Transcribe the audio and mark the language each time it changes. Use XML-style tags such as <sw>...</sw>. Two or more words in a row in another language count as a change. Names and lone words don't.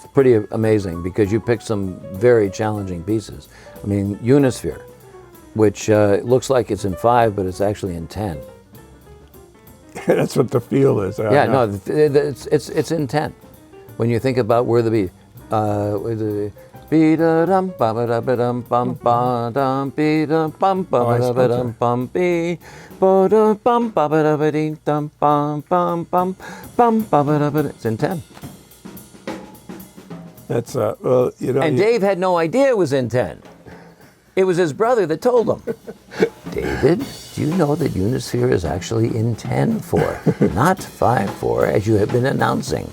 <en>pretty amazing, because you picked some very challenging pieces. I mean, Unisphere, which looks like it's in 5, but it's actually in 10. That's what the feel is. It's in 10. When you think about where the beat, Be-da-dum, ba-ba-da-ba-dum, bum, ba-dum, be-dum, bum, ba-ba-da-ba-dum, bum, be, ba-dum, bum, ba-ba-da-ba-dee, dum, bum, bum, bum, bum, ba-ba-da-ba-da. It's in 10. That's, And Dave had no idea it was in 10. It was his brother that told him. David, do you know that Unisphere is actually in 10/4, not 5/4, as you have been announcing?</en>